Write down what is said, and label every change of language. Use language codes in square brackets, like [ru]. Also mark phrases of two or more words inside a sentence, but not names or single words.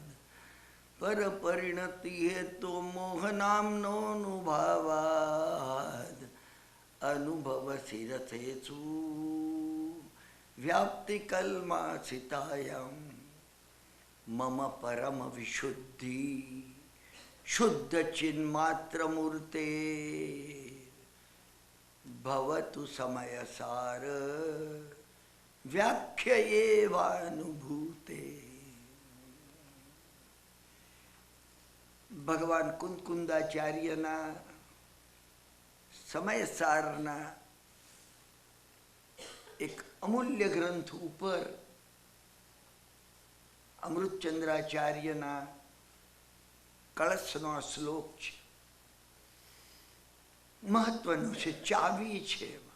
[sa] पर परिणति हेतो मोहनाम्नो नुभावाद, अनुभव शिरसेषु व्याप्ति कल्मासितायां मम परम विशुद्धि शुद्ध चिन्मात्र मूर्ते भवतु समयसार व्याख्येवानुभूते। [gu] भगवान कुंदकुंदाचार्यना समयसाરના એક અમૂલ્ય ગ્રંથ ઉપર અમૃતચંદ્રાચાર્યના કળશનો શ્લોક છે, મહત્વનું છે, ચાવી છે.